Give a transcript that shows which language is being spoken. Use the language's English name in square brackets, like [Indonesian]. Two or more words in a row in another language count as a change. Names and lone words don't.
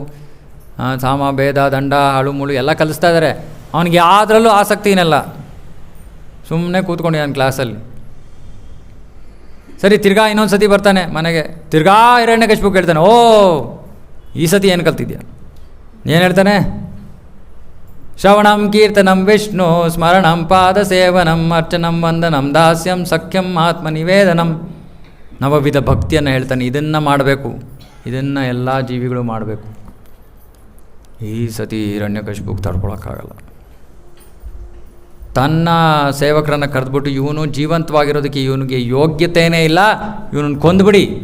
[Kannada] ಸಾಮ ಭೇದ ದಂಡ ಹಾಳು ಮುಳು ಎಲ್ಲ ಕಲಿಸ್ತಾ ಇದ್ದಾರೆ. ಅವನಿಗೆ ಯಾವುದ್ರಲ್ಲೂ ಆಸಕ್ತಿನಲ್ಲ, ಸುಮ್ಮನೆ ಕೂತ್ಕೊಂಡಿದ್ದಾನೆ ಕ್ಲಾಸಲ್ಲಿ. ಸರಿ, ತಿರ್ಗಾ ಇನ್ನೊಂದು ಸತಿ ಬರ್ತಾನೆ ಮನೆಗೆ, ತಿರ್ಗಾ ಹಿರಣ್ಯಕಶಿಪು ಕೇಳ್ತಾನೆ, ಓ ಈ ಸತಿ ಏನು ಕಲ್ತಿದ್ಯಾ? ಏನು ಹೇಳ್ತಾನೆ? [Sanskrit] ಶ್ರವಣಂ ಕೀರ್ತನಂ ವಿಷ್ಣು ಸ್ಮರಣಂ ಪಾದ ಸೇವನಂ ಅರ್ಚನಂ ವಂದನಂ ದಾಸ್ಯಂ ಸಖ್ಯಂ ಆತ್ಮನಿವೇದನಂ. [Kannada] ನವವಿಧ ಭಕ್ತಿಯನ್ನು ಹೇಳ್ತಾನೆ. ಇದನ್ನು ಮಾಡಬೇಕು, ಇದನ್ನು ಎಲ್ಲ ಜೀವಿಗಳು ಮಾಡಬೇಕು. ಈ ಸತಿ ಹಿರಣ್ಯಕಶಿಪುಗೆ ತಡ್ಕೊಳಕ್ಕಾಗಲ್ಲ. ತನ್ನ ಸೇವಕರನ್ನು ಕರೆದ್ಬಿಟ್ಟು, ಇವನು ಜೀವಂತವಾಗಿರೋದಕ್ಕೆ ಇವನಿಗೆ ಯೋಗ್ಯತೆಯೇ ಇಲ್ಲ, ಇವನನ್ನು ಕೊಂದುಬಿಡಿ.